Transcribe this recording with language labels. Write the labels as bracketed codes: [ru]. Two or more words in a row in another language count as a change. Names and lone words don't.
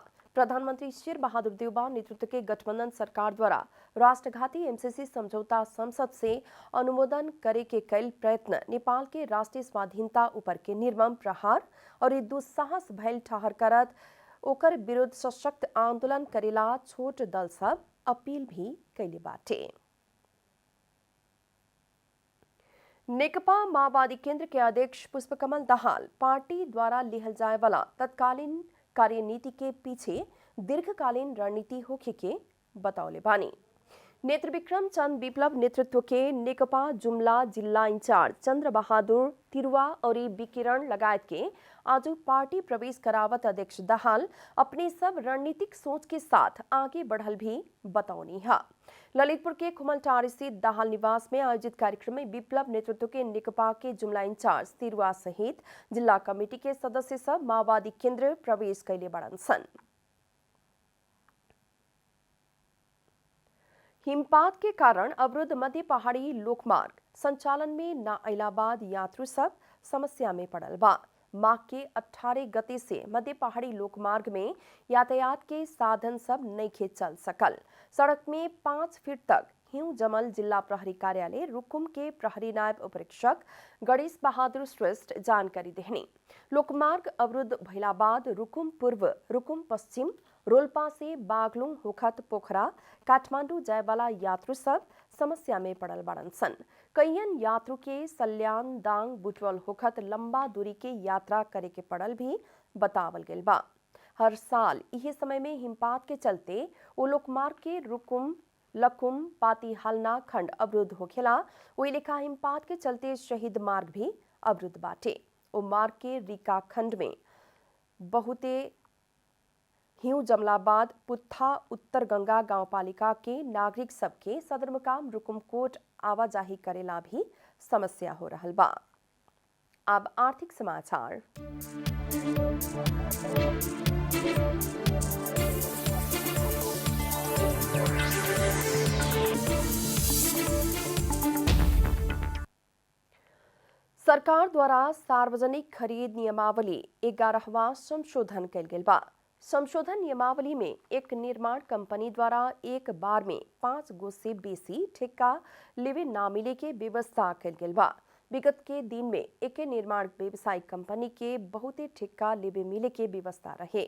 [bho] प्रधानमंत्री शेर बहादुर देउबा नेतृत्व के गठबंधन सरकार द्वारा राष्ट्रघाती एमसीसी समझौता संसद से अनुमोदन करे के कैल प्रयत्न नेपाल के राष्ट्रीय स्वाधीनता ऊपर के निर्मम प्रहार और ये दुस्साहस भैल ठहर करत ओकर विरुद्ध सशक्त आंदोलन करेला छोट दल सब अपील भी कैले बाटे। नेकपा माओवादी केंद्र के अध्यक्ष पुष्पकमल दाहाल पार्टी द्वारा लिहल जाए वाला तत्कालीन कार्यनीति के पीछे दीर्घकालीन रणनीति होखे के बतौले बानी। नेत्र विक्रम चंद विप्लव नेतृत्व के नेकपा जुम्ला जिला इंचार्ज चंद्र बहादुर तिरुवा और विकिरण लगायत के आज पार्टी प्रवेश करावत अध्यक्ष दाहाल अपने सब रणनीतिक सोच के साथ आगे बढ़ल भी बतौनी है। ललितपुर के खुमलटार स्थित दाहाल निवास में आयोजित कार्यक्रम में विप्लव नेतृत्व के नेकपा के जुम्ला इंचार्ज तिरुवा सहित जिला कमेटी के सदस्य सब माओवादी केंद्र प्रवेश कैले बड़न सन। हिमपात के कारण अवरुद्ध मध्य पहाड़ी लोकमार्ग संचालन में न अइला बाद यात्रु सब समस्या में पड़ल बा। माह के 18 गते से मध्य पहाड़ी लोकमार्ग में यातायात के साधन सब नइखे चल सकल। सड़क में 5 फीट तक हिउँ जमल जिला प्रहरी कार्यालय रुकुम के प्रहरी नायब उपरीक्षक गणेश बहादुर श्रेष्ठ जानकारी देहनी। लोकमार्ग अवरुद्ध भइला बाद रुकुम पूर्व, रुकुम पश्चिम, रोल्पा से बागलुङ होखत पोखरा काठमाडौँ जाए वाला यात्रु सब समस्या में पड़ल बड़न सन। कईयन यात्रु के सल्यान दांग बुटवल होखत लंबा दूरी के यात्रा करे के पड़ल भी बतावल गेल बा। हर साल यही समय में हिमपात के चलते वो लोकमार्ग के रुकुम लकुम पाती हलना खंड अवरुद्ध होखेला। वही लेखा हिमपात के चलते शहीद मार्ग भी अवरुद्ध बाटे। वो मार्ग के रिका खंड में बहुते हिउँ जमलाबाद पुत्था उत्तर गंगा गांवपालिका के नागरिक सबके सदरमुकाम रुकुमकोट आवाजाही करेला भी समस्या हो रहल बा। अब आर्थिक समाचार। सरकार द्वारा सार्वजनिक खरीद नियमावली 11वां संशोधन कैल गेल बा। संशोधन नियमावली में एक निर्माण कंपनी द्वारा एक बार में 5 गो से बेसी ठेका लेवे ना मिले के व्यवस्था कैल गेल बा। विगत के दिन में एक निर्माण व्यवसायिक कंपनी के बहुते ठेका लेवे मिले के व्यवस्था रहे।